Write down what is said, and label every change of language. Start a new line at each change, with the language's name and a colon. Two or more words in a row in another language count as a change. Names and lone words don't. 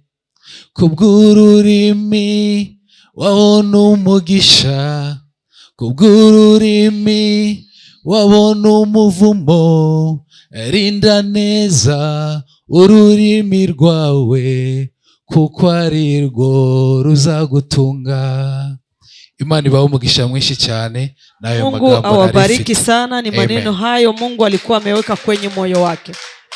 Kinyarwanda: Kubw'ururimi wabona umugisha, kubw'ururimi wabona umuvumo. Rinda neza ururimi rwawe, kuko ari rwo ruzagutunga. Imana ibahe umugisha mwinshi cyane.
Swahili: Mungu awabariki sana. Ni maneno hayo Mungu alikuwa ameweka kwenye moyo wake.